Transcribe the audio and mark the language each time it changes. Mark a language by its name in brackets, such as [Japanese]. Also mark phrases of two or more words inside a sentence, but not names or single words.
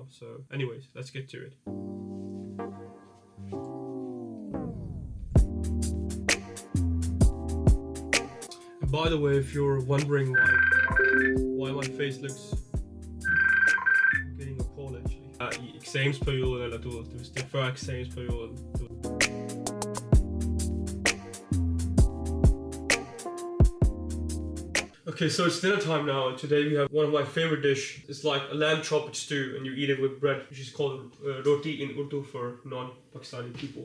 [English] So anyways, let's get to it. By the way, if you're wondering why my face looks getting a call actually. [Danish] I examensperioden eller du ved, det er før eksamensperioden. [English] Okay, so it's dinner time now, and today we have one of my favorite dish. It's like a lamb chopped stew, and you eat it with bread, which is called roti in Urdu for non-Pakistani people.